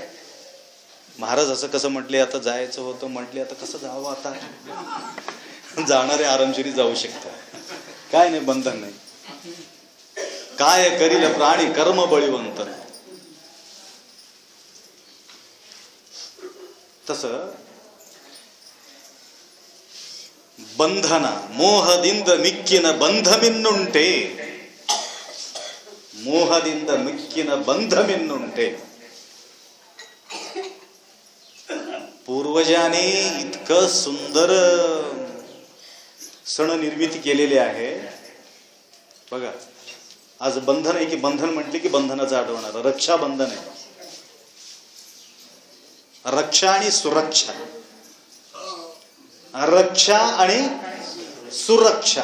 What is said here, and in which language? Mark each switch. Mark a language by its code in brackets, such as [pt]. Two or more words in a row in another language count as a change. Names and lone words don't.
[mr] महाराज असं कसं म्हटले, आता जायचं होतं म्हटले, आता कसं जावं? आता जाणारे आरामशिरी जाऊ शकतात, काय नाही, बंधन नाही. काय करील प्राणी कर्म बळीवंत. [kn] तस ಬಂಧನ ಮೋಹದಿಂದ ಮಿಕ್ಕಿನ ಬಂಧಮಿನ್ನುಂಟೆ, ಮೋಹದಿಂದ ಮಿಕ್ಕಿನ ಬಂಧಮಿನ್ನುಂಟೆ. [mr] पूर्वजाने इतकं सुंदर सण निर्मिती केलेली आहे बघा. आज बंधन आहे की बंधन म्हटले की बंधनाचं आठवणार. रक्षाबंधन आहे, रक्षा आणि सुरक्षा, रक्षा आणि सुरक्षा.